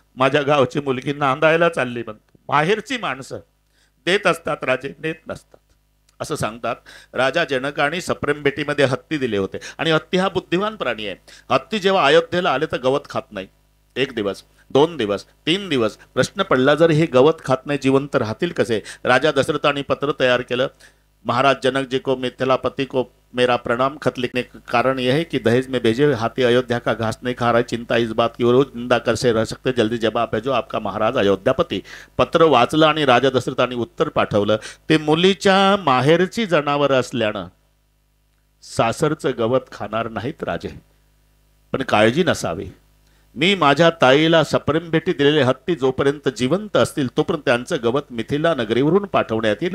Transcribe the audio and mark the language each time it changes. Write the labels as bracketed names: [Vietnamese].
[Marathi] माझ्या गावची मुलगी नांदायला चालली म्हणतो. माहेरची माणसं देत असतात राजे, नेत नसतात असं सांगतात. राजा जनकाने सप्रेम भेटीमध्ये हत्ती दिले होते, आणि हत्ती हा बुद्धिमान प्राणी आहे. हत्ती जेव्हा अयोध्येला आले तर गवत खात नाही. 1 दिवस, 2 दिवस, 3 दिवस प्रश्न पडला, जर हे गवत खात नाही जिवंत राहतील कसे? राजा दशरथाने पत्र तयार केलं, [Hindi] महाराज जनक जी को, मिथिलापति को मेरा प्रणाम, खत लिखने का कारण यह है कि दहेज में भेजे हाथी अयोध्या का घास नहीं खा रहा है, चिंता इस बात की और रोज निंदा कर से रह सकते, जल्दी जवाब भेजो आपका महाराज अयोध्यापती. [Marathi] पत्र वाचलं आणि राजा दशरथाने उत्तर पाठवलं. ते मुलीच्या माहेरची जनावर असल्यानं सासरचं गवत खाणार नाहीत राजे, पण काळजी नसावी. मी माझ्या ताईला सप्रेम भेटी दिलेले हत्ती जोपर्यंत जिवंत असतील तोपर्यंत त्यांचं गवत मिथिला नगरीवरून पाठवण्यात येईल.